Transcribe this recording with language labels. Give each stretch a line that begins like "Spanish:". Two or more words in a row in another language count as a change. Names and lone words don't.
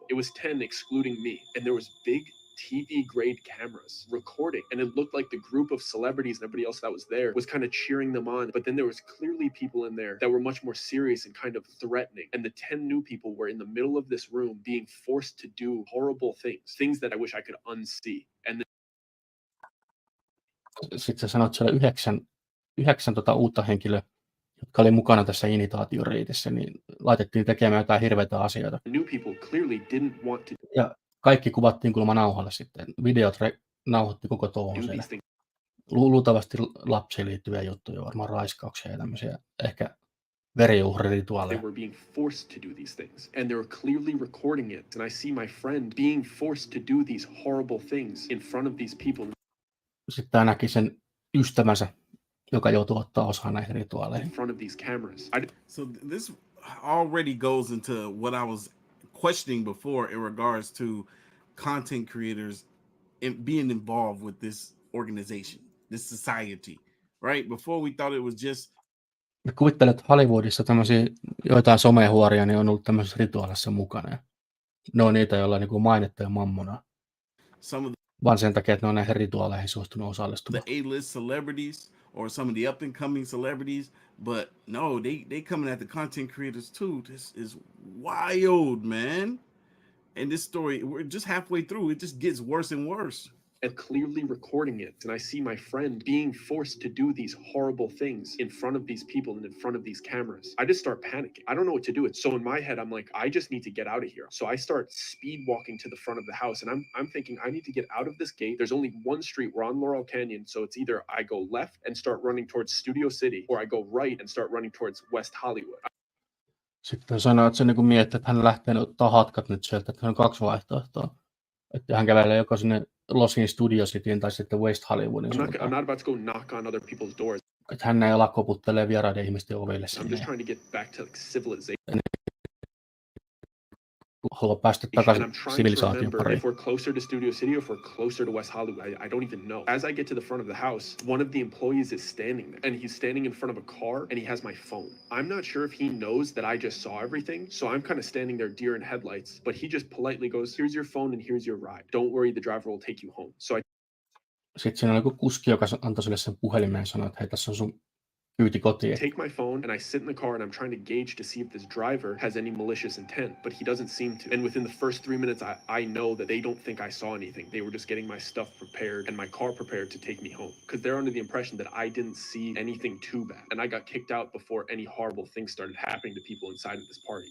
English: It was 10 excluding me, and there was big TV grade cameras recording, and it looked like the group of celebrities and everybody else that was there was kind of cheering them on, but then there was clearly people in there that were much more serious and kind of threatening, and the 10 new people were in the middle of this room being forced to do horrible things that I wish I could unsee. And
Finnish: Sitten sä sanoit, että siellä yhdeksän uutta henkilöä, jotka oli mukana tässä initaatioriitissä, niin laitettiin tekemään jotain hirveitä asioita.
English: the new people clearly didn't want to
Finnish: Ja kaikki kuvattiin kuulemma nauhalle sitten. Videot nauhoitti koko touhun
English: do
Finnish: siellä.
English: these things.
Finnish: Luultavasti lapsiin liittyviä juttuja, varmaan raiskauksia ja tämmöisiä, ehkä veriuhrirituaaleja.
English: They were being forced to do these things, and they were clearly recording it. And I see my friend being forced to do these horrible things in front of these people.
Finnish: Sitten tämä näki sen ystävänsä, joka joutuu ottaa osaa näihin
English: In
Finnish: rituaaleihin.
English: front of these cameras. So this already goes into what I was questioning before in regards to content creators being involved with this organization, this society, right? Before we thought it was just...
Finnish: Mä kuvittelen, että Hollywoodissa tämmöisiä joitain somehuoria niin on ollut tämmöisessä rituaalissa mukana. Ja ne on niitä, joilla on niin kuin mainetta ja mammonaa. Vaan sen takia, että ne on näihin rituaaleihin suostunut osallistumaan.
English: The A-list celebrities or some of the up-and-coming celebrities, but no, they coming at the content creators too. This is wild, man. And this story, we're just halfway through. It just gets worse and worse. And clearly recording it. And I see my friend being forced to do these horrible things in front of these people and in front of these cameras. I just start panicking. I don't know what to do. So in my head, I'm like, I just need to get out of here. So I start speed walking to the front of the house, and I'm thinking I need to get out of this gate. There's only one street. We're on Laurel Canyon, so it's either I go left and start running towards Studio City, or I go right and start running towards West Hollywood.
Finnish: Sitten sanoi, että se niin miettii, että hän lähtee ottaa hatkat nyt sieltä, että on 2 vaihtoehtoa. Että hän kävelee joko sinne Losin Studio Cityin tai sitten West Hollywoodin
English: I'm not
Finnish: suuntaan.
English: about to go knock on other people's doors.
Finnish: Että hän ei ala koputtelee vieraiden ihmisten oville
English: I'm
Finnish: sinne.
English: just trying to get back to like civilization.
Finnish: Haluaa päästä
English: And
Finnish: takaisin
English: I'm trying to
Finnish: sivilisaation
English: remember
Finnish: pariin.
English: if we're closer to Studio City or if we're closer to West Hollywood. I don't even know. As I get to the front of the house, one of the employees is standing there, and he's standing in front of a car, and he has my phone. I'm not sure if he knows that I just saw everything, so I'm kind of standing there deer in headlights, but he just politely goes, here's your phone and here's your ride. Don't worry, the driver will take you home. So
Finnish: Sitten siinä oli joku kuski, joka antoi sille sen puhelimeen ja sanoi, että hei, tässä on sun kyyti kotiin.
English: take my phone and I sit in the car and I'm trying to gauge to see if this driver has any malicious intent, but he doesn't seem to. And within the first 3 minutes, I know that they don't think I saw anything. They were just getting my stuff prepared and my car prepared to take me home because they're under the impression that I didn't see anything too bad. And I got kicked out before any horrible things started happening to people inside of this party.